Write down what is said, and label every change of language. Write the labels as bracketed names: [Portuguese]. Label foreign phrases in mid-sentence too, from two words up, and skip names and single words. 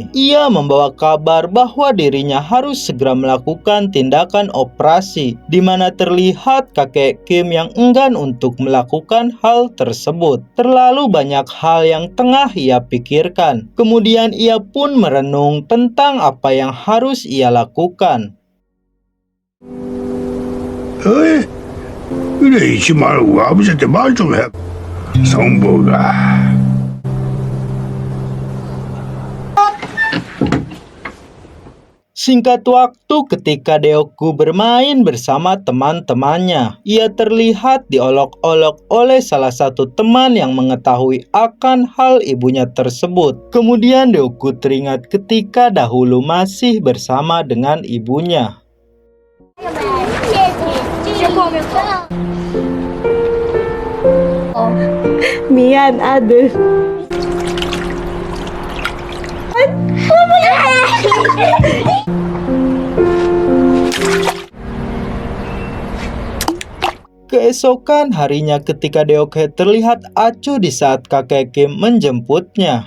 [Indonesian] Ia membawa kabar bahwa dirinya harus segera melakukan tindakan operasi, di mana terlihat kakek Kim yang enggan untuk melakukan hal tersebut. Terlalu banyak hal yang tengah ia pikirkan. Kemudian ia pun merenung tentang apa yang harus ia lakukan. [Korean] 어이, 이래 있지 말고 아버지한테 말 좀 해. 성보가. [Indonesian] Singkat waktu ketika Deok-gu bermain bersama teman-temannya, ia terlihat diolok-olok oleh salah satu teman yang mengetahui akan hal ibunya tersebut. Kemudian Deok-gu teringat ketika dahulu masih bersama dengan ibunya. [Korean] 미안 아들. [Indonesian] Keesokan harinya ketika Deok-hye terlihat acuh di saat kakek Kim menjemputnya.